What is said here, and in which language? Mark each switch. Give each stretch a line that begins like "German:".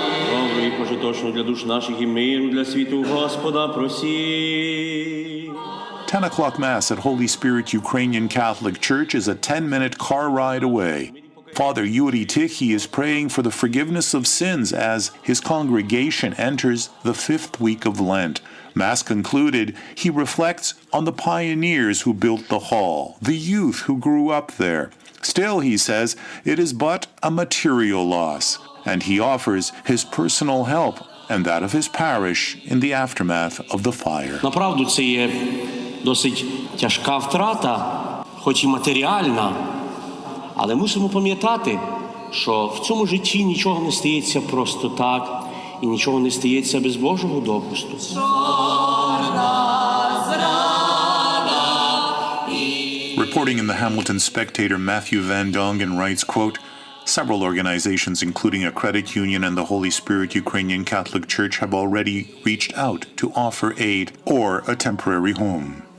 Ukrainian: Добрий, пожиточно для душ наших і миру для світу у Господа просі.
English: 10 o'clock Mass at Holy Spirit Ukrainian Catholic Church is a 10-minute car ride away. Father Yuri Tichy is praying for the forgiveness of sins as his congregation enters the 5th week of Lent. Mass concluded, he reflects on the pioneers who built the hall, the youth who grew up there. Still, he says, it is but a material loss, and he offers his personal help and that of his parish in the aftermath of the fire.
Ukrainian: Направду, це є досить тяжка втрата, хоч і матеріальна, але мусимо пам'ятати, що в цьому житті нічого не стається просто так, і нічого не стається без Божого допусту.
English: Reporting in the Hamilton Spectator, Matthew Van Dongen writes, quote, several organizations, including a credit union and the Holy Spirit Ukrainian Catholic Church, have already reached out to offer aid or a temporary home.